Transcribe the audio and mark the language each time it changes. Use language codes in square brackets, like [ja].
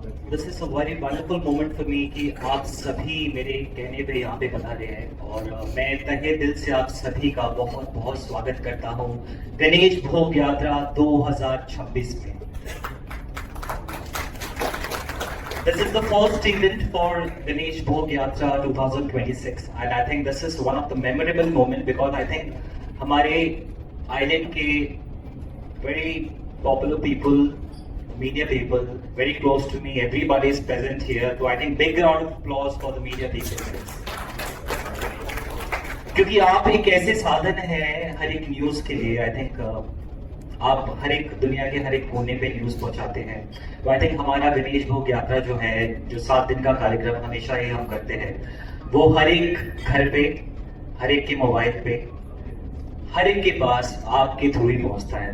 [en] This is a very wonderful moment for me [hi] कि आप सभी मेरे कहने पे यहाँ पे बता रहे हैं और मैं तहे दिल से आप सभी का बहुत बहुत स्वागत करता हूँ गणेश भोग यात्रा 2026 में. [en] This is the first event for Ganesh Bhog Yatra 2026 and I think this is one of the memorable moment because I think [hi] हमारे [en] island के very popular people, media people, very close to me. Everybody is present here. So I think big round of applause for the media people. [hi] क्योंकि आप एक ऐसे साधन है हर एक news के लिए. [en] I think [hi] आप हर एक दुनिया के हर एक कोने पे न्यूज पहुंचाते हैं. तो [en] I think [hi] हमारा गणेश भोग यात्रा जो है, जो 7 दिन का कार्यक्रम हमेशा ही हम करते हैं, वो हर एक घर पे, हर एक के मोबाइल पे, हर एक के पास आपके थ्रू ही पहुंचता है.